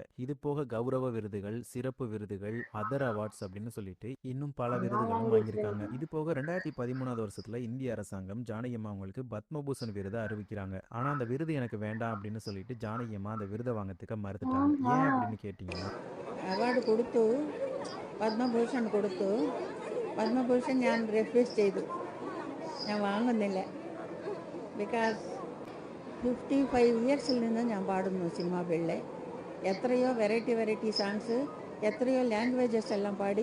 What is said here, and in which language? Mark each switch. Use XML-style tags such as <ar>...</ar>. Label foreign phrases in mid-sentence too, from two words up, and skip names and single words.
<ta>இது போக கௌரவ விருதுகள், சிறப்பு விருதுகள்,</ta> <en>other awards</en> <ta>அப்படின்னு சொல்லிட்டு இன்னும் பல விருதுகளும் வாங்கியிருக்காங்க. இது போக 2013 வருஷத்துல இந்திய அரசாங்கம் ஜானகி அம்மா அவங்களுக்கு பத்மபூஷன் விருதை அறிவிக்கிறாங்க. ஆனா அந்த விருது எனக்கு வேண்டாம் அப்படின்னு சொல்லிட்டு ஜானகி அம்மா அந்த விருதை வாங்கறதுக்கு மறுத்துட்டாங்க. ஏன் அப்படின்னு கேட்டீங்கன்னா,</ta> <ml>അവാർഡ് കൊടുത്തു, പത്മഭൂഷൺ കൊടുത്തു. പത്മഭൂഷൺ ഞാൻ റെഫ്യൂസ് ചെയ്തു, ഞാൻ വാങ്ങുന്നില്ല. ബിക്കോസ് 55 ഇയേഴ്സിൽ നിന്ന് ഞാൻ പാടുന്നു</ml> <en>cinema field.</en> <ml>എത്രയോ</ml> <en>variety songs,</en> <ml>എത്രയോ ലാംഗ്വേജസ് എല്ലാം പാടി.</ml>